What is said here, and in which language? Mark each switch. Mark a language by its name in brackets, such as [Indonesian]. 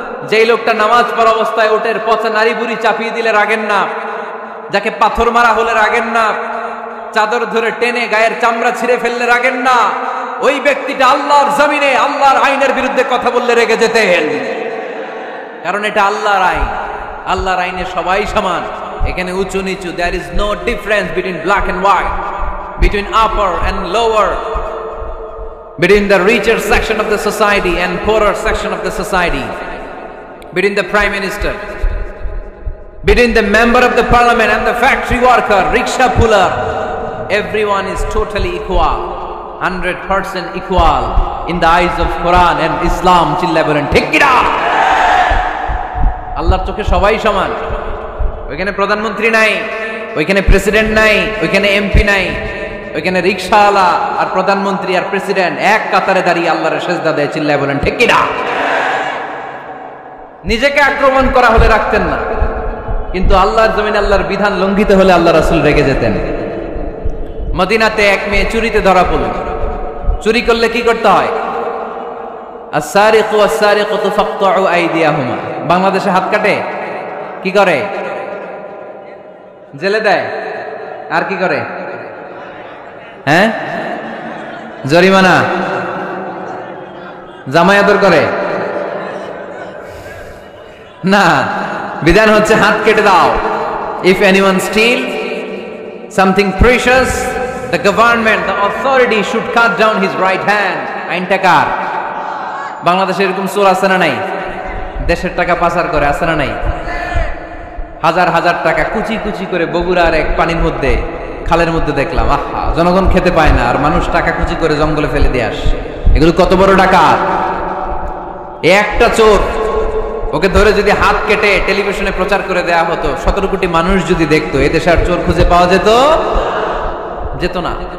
[Bangla] যেই লোকটা নামাজ পড়া অবস্থায় উটের পচা নারী বুড়ি চাপিয়ে দিলে রাগেন না, যাকে পাথর মারা হলে রাগেন না, চাদর ধরে টেনে গায়ের চামড়া ছিঁড়ে ফেললে রাগেন না, ওই ব্যক্তিটা আল্লাহর জমিনে আল্লাহর আইনের বিরুদ্ধে কথা বললে রেগে যেতেন। কারণ এটা আল্লাহর আইন, আল্লাহর আইনে সবাই সমান। এখানে উঁচু নিচু, [English] there is no difference between black and white, between upper and lower, between the richer section of the society and poorer section of the society, between the prime minister, between the member of the parliament and the factory worker, rickshaw puller. Everyone is totally equal, 100% equal in the eyes of Quran and Islam. [Bangla] চিল্লায় বলেন ঠিক কি না? আল্লাহর চোখে সবাই সমান। ওইখানে প্রধানমন্ত্রী নাই, ওইখানে প্রেসিডেন্ট নাই, ওইখানে এমপি নাই, ওইখানে রিকশাওয়ালা আর প্রধানমন্ত্রী আর প্রেসিডেন্ট এক কাতারে দাঁড়িয়ে আল্লাহর সেজদা দেয়। চিল্লায় বলেন ঠিক কি না? নিজেকে আক্রমণ করা হলে রাখতেন না, কিন্তু আল্লাহর জমিনে আল্লাহর বিধান লঙ্ঘিত হলে আল্লাহ রাসূল রেগে যেতেন। মদিনাতে এক মেয়ে চুরিতে ধরা পড়ল। চুরি করলে কি করতে হয়? [Arabic] আস-সারিকু ওয়াস-সারিকাতু ফাকতাউ আইদিয়াহুমা। [Bangla] বাংলাদেশে হাত কাটে, কি করে? জেলে দেয়। আর কি করে? হ্যাঁ, জরিমানা, জামাই আদর করে না। বিধান হচ্ছে হাত কেটে দাও। [English] If anyone steal something precious, the government, the authority should cut down his right hand. [Bangla] আইনটা কার? বাংলাদেশে এরকম চোর আছে না নাই? দেশের টাকা পাচার করে, আছে না নাই? হাজার হাজার টাকা কুচি কুচি করে বগুড়ার এক পানির মধ্যে খালের মধ্যে দেখলাম, আহা, জনগণ খেতে পায় না আর মানুষ টাকা খুঁজি করে জঙ্গলে ফেলে দিয়ে আসে। এগুলো কত বড় ডাকাত! একটা চোর, ওকে ধরে যদি হাত কেটে টেলিভিশনে প্রচার করে দেয়া হতো, 17 কোটি মানুষ যদি দেখতো, এদেশে আর চোর খুঁজে পাওয়া যেত না।